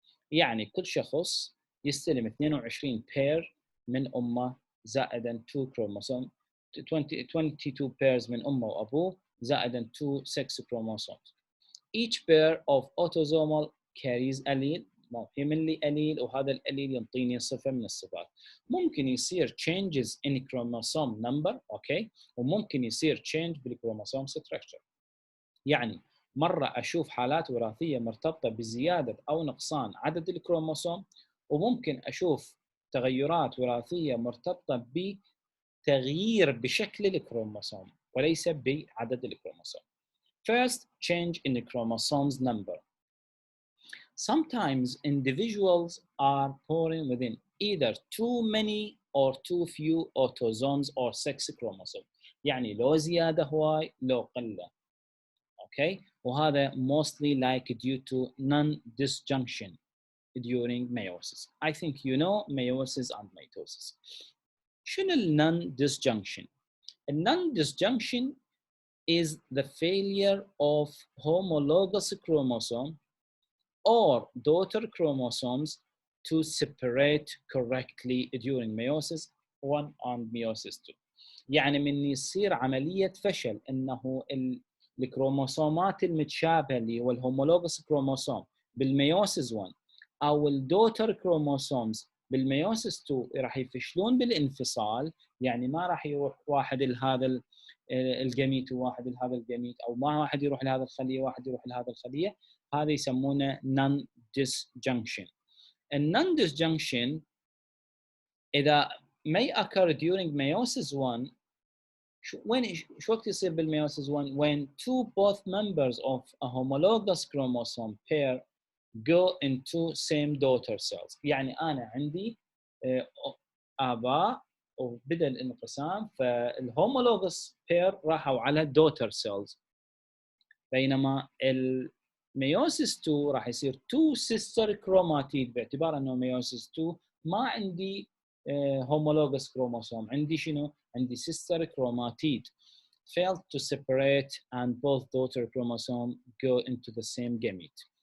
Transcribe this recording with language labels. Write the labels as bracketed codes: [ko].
[ar] يعني كل شخص يستلم 22 pair من أمه زائدا 2 chromosome 22 pairs من أمه وأبوه زائدا 2 sex chromosomes. [en] Each pair of autosomal carries allele. [ar] يحمل لي allele وهذا الallele ينطيني صفة من الصفات. ممكن يصير [en] changes in chromosome number، [ar] أوكي، وممكن يصير [en] change بالchromosome structure. [ar] يعني مرة أشوف حالات وراثية مرتبطة بزيادة أو نقصان عدد الكروموسوم، وممكن أشوف تغيرات وراثية مرتبطة بتغيير بشكل الكروموسوم وليس بعدد الكروموسوم. [en] First, change in the chromosomes number. Sometimes individuals are born within either too many or too few autosomes or sex chromosomes. [ar] يعني لو زيادة هواي لو قلة. [en] Okay, [ar] وهذا [en] mostly like due to non-disjunction during meiosis. I think you know meiosis and mitosis. [ar] شنو [en] non-disjunction؟ non-disjunction is the failure of homologous chromosome or daughter chromosomes to separate correctly during meiosis 1 and meiosis 2. [ar] يعني من يصير عملية فشل إنه الكروموسومات المتشابهة اللي هو الهومولوجوس كروموسوم بالميوسيس 1 أو الدوتر كروموسومز بالميوسيس 2 راح يفشلون بالانفصال. يعني ما راح يروح واحد لهذا الجميت وواحد لهذا الجميت، أو ما واحد يروح لهذا الخلية واحد يروح لهذا الخلية. هذا يسمونه non-disjunction. الnon-disjunction إذا [en] may occur during meiosis 1 [ar] شو وقت يصير بالميوسيس 1 [en] when two both members of a homologous chromosome pair go into same daughter cells. [ar] يعني أنا عندي آباء وبدأ الانقسام فالهومولوجوس بير راحوا على daughter cells بينما الميوسيس 2 راح يصير two [en] sister chromatid باعتبار أنه meiosis 2 ما عندي homologous chromosome عندي شنو؟ عندي sister chromatid failed to separate and both daughter chromosome go into the same gamete.